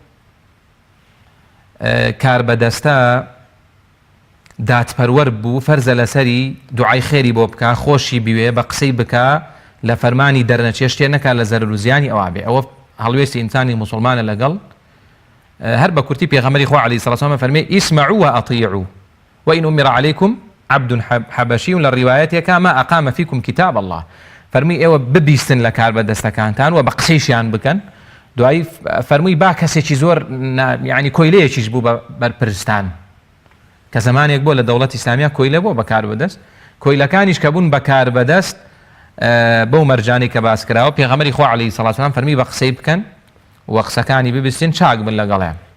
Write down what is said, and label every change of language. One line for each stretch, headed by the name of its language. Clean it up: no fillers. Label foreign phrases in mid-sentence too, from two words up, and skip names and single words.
Central Kurdish: کاربەدەستە دادپەروەر بوو فەرزە لەسەری دوعای خێری بۆ بکە خۆشی بوێ بە قسەی بکە لە فەرمانی دەرنەچێ شتێ نەکات لە زەرر و زیانی ئەوە بێ ئەوە هەڵوێستی ئینسانی موسڵمانە لەگەڵ هەر بە کورتی پێغەمبەری خوا
Arabic: عەلەیهی سەڵاتو وسەلام
Central Kurdish: فەرمێ
Arabic: ئیسمعوا وأطیعوا وإن أمر عليكم عبد حبشي
Central Kurdish: لە ڕیوایەتێکە
Arabic: ما أقام فيكم كتاب الله
Central Kurdish: فەرمی ئێوە ببیستن لە کاربەدەستەکانتان و بە قسەیشیان بکەن دوایی فەرمووی با کەسێکی زۆر یعنی کۆیلەیەکیش بوو بە بەرپرستان کە زمانێک بۆ لە دەوڵەتی ئیسلامیا کۆیلە بۆ بە کاربەدەست کۆیلەکانیش کە بوون بە کاربەدەست بەو مەرجانەی کە باس کراوە پێغەمبەری خوا
Arabic: عەلەیهی سەڵاتو وسەلام
Central Kurdish: فەرمی بە قسەی بکەن و قسەکانی ببیستن چاک بن لەگەڵیان